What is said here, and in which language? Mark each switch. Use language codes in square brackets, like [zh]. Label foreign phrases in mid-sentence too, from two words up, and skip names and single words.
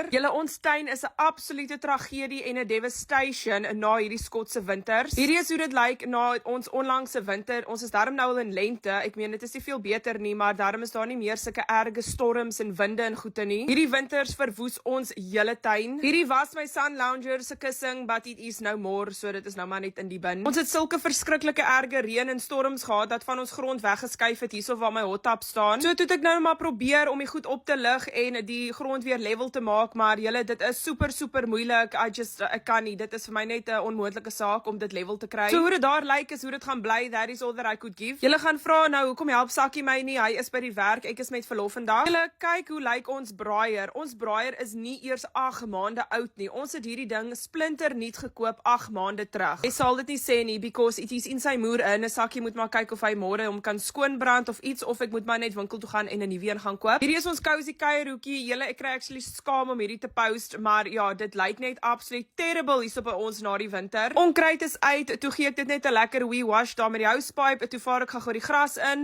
[af] Julle ons tuin is 'n absolute tragedie en 'n devastation na hierdie Skotse winters. Hierdie is hoe dit lyk na ons onlangse winter. Ons is darm nou al in lente. Ek meen dit is nie veel beter nie, maar darm is daar nie meer sulke erge storms en winde en goeie nie. Hierdie winters verwoes ons hele tuin. Hierdie was my [en] sun lounger [af] se kussing, [en] but it is no more, [af] so dit is nou maar net in die bin. Ons het sulke verskriklike erge reën en storms gehad dat van ons grond weggeskuif het hierso waar my [en] hot tub [af] staan. So toe het ek nou maar probeer om die goed op te lig en die grond weer level te maak, maar julle, dit is super moeilik. Ek kan nie. Dit is vir my net 'n onmoontlike saak om dit level te kry. So hoe dit daar lyk is hoe dit gaan bly. [en] That is all that I could give. [af] Julle gaan vra nou, hoekom help Sakkie my nie? Hy is by die werk. Ek is met verlof vandag. Julle kyk hoe lyk ons braaier. Ons braaier is nie eers 8 maande oud nie. Ons het hierdie ding splinter nuut gekoop 8 maande terug. Hy sal dit nie sê nie [en] because it is [af] in sy moer in. 'n Sakkie moet maar kyk of hy môre hom kan skoonbrand of iets, of ek moet maar net winkel toe gaan en 'n nuwe een gaan koop. Hierdie is ons cozy kuierhoekie. Julle, ek kry actually skaam om hierdie te post, maar ja, dit lyk net absoluut terrible hierso by ons na die winter. Onkruid is uit. Toe gee ek dit net 'n lekker [en] wee wash [af] daar met die housepipe. Toe vaar ek gou die gras in.